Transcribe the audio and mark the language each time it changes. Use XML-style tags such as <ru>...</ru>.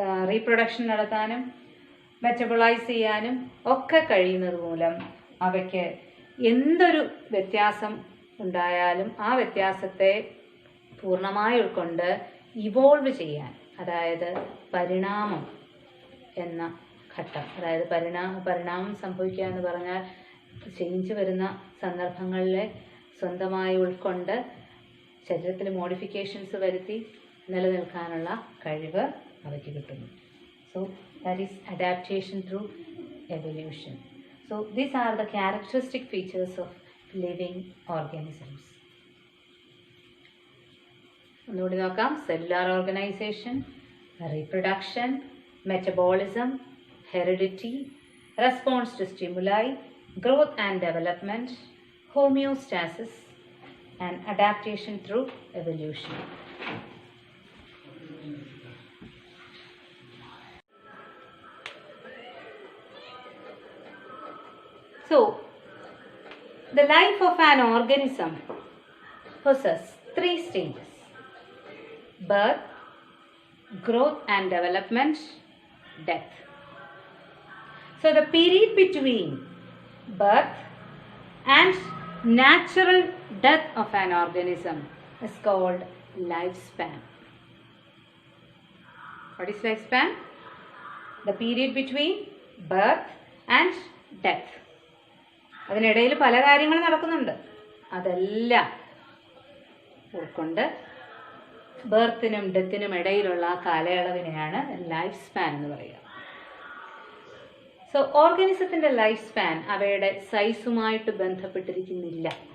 <ml>Reproduction നടത്താനും metabolise ചെയ്യാനും ഒക്കെ കഴിയുന്നത് മൂലം അവയ്ക്ക് എന്തൊരു വ്യത്യാസം ഉണ്ടായാലും ആ വ്യത്യാസത്തെ പൂർണ്ണമായി ഉൾക്കൊണ്ട് ഇവോൾവ് ചെയ്യാൻ, അതായത് പരിണാമം എന്ന ഘട്ടം, അതായത് പരിണാമം സംഭവിക്കുക എന്ന് പറഞ്ഞാൽ ചേഞ്ച് വരുന്ന സന്ദർഭങ്ങളിലെ സ്വന്തമായി ഉൾക്കൊണ്ട് ശരീരത്തിൽ മോഡിഫിക്കേഷൻസ് വരുത്തി നിലനിൽക്കാനുള്ള കഴിവ് അവയ്ക്ക് കിട്ടുന്നു.</ml> <en>So that is adaptation through evolution. So these are the characteristic features of living organisms.</en> <ml>ഒന്നുകൂടി നോക്കാം.</ml> <en>Cellular organisation, reproduction, metabolism, heredity, response to stimuli, growth and development, homeostasis and adaptation through evolution. So, the life of an organism possesses 3 stages: birth, growth and development, death. So, the period between birth and natural death of an organism is called lifespan. What is lifespan? The period between birth and death.</en> <ml>അതിനിടയിൽ പല കാര്യങ്ങൾ നടക്കുന്നുണ്ട്. അതെല്ലാം ഉൾക്കൊണ്ട് ബർത്തിനും ഡെത്തിനും ഇടയിലുള്ള ആ കാലയളവിനെയാണ് life span എന്ന് പറയുക. സോ ഓർഗാനിസത്തിൻ്റെ ലൈഫ് സ്പാൻ അവയുടെ സൈസുമായിട്ട് ബന്ധമില്ല.</ml>